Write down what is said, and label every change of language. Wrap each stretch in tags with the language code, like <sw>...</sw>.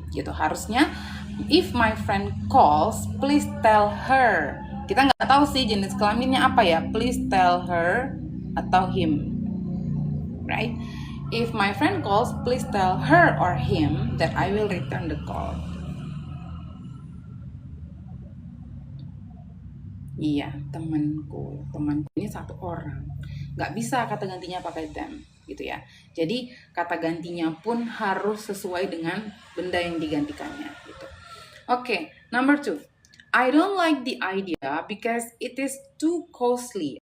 <id>Gitu harusnya</id> <en>if my friend calls please tell her.</en> <id>Kita nggak tahu sih jenis kelaminnya apa ya,</id> <en>please tell her</en> <id>atau him, right?</id> <en>If my friend calls please tell her or him that I will return the call.</en> <id>Iya, temanku ini satu orang, nggak bisa kata gantinya pakai them gitu ya. Jadi kata gantinya pun harus sesuai dengan benda yang digantikannya gitu.</id> <en>Oke, number 2. I don't like the idea because it is too costly.</en>